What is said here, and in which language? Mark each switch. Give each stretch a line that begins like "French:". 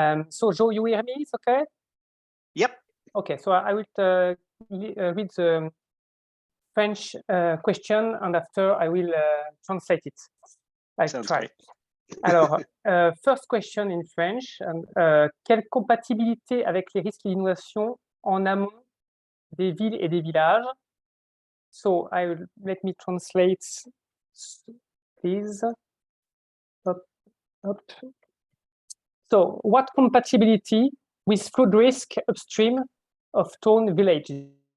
English: So, Joe, you hear me? It's okay? Yep. Okay, so I will read the French question, and after I will translate it. I Sounds try. great. Alors, first question in French.
French: Quelle compatibilité avec les risques d'inondation en amont des villes et des villages?
English: So, let me translate, please. So, what compatibility with flood risk upstream of town villages?